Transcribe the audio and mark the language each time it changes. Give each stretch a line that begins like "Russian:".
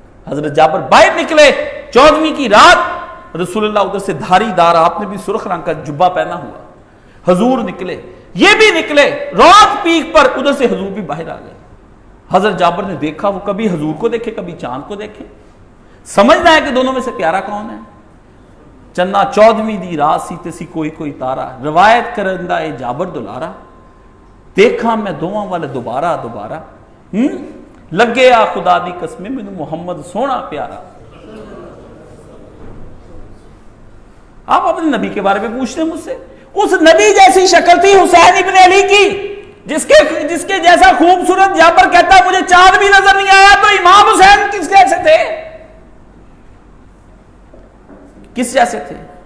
Urdu: حضرت جابر باہر نکلے 14ویں کی رات, رسول اللہ ادھر سے دھاری دار, آپ نے بھی سرخ رنگ کا جبہ پہنا ہوا, حضور نکلے, یہ بھی نکلے رات پیک پر, ادھر سے حضور بھی باہر آ گئے. حضرت جابر نے دیکھا, وہ کبھی حضور کو دیکھے کبھی چاند کو دیکھے, سمجھنا ہے کہ دونوں میں سے پیارا کون ہے.
Punjabi: چنا 14ویں دی رات سی تے سی کوئی تارا, روایت کرندہ اے جابر دلارا, دیکھا میں دوواں والے دوبارہ لگے آ خدا دی قسم مینوں محمد سونا پیارا.
Urdu: آپ اپنے نبی کے بارے میں پوچھتے ہیں مجھ سے, اس نبی جیسی شکل تھی حسین ابن علی کی, جس کے جیسا خوبصورت جابر کہتا ہے مجھے چاند بھی نظر نہیں آیا, تو امام حسین کس جیسے تھے؟ کس جیسے تھے؟